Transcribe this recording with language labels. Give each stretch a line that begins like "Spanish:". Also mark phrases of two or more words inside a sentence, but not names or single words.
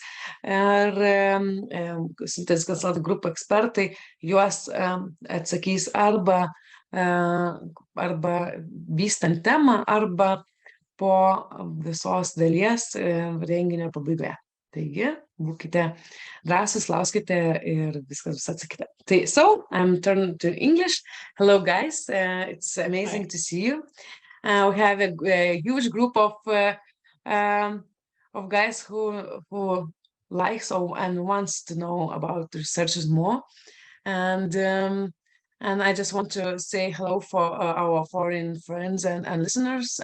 Lithuanian: Ir Synthesis Consulting Group ekspertai juos atsakys arba vystant temą, arba po visos dalies renginio pabaigoje. Taigi, būkite drąsūs, lauskite ir viskas bus atsakyta.
English: So, I'm turning to English. Hello, guys. It's amazing to see you. We have a huge group of guys who likes and wants to know about researchers more. And I just want to say hello for our foreign friends and listeners.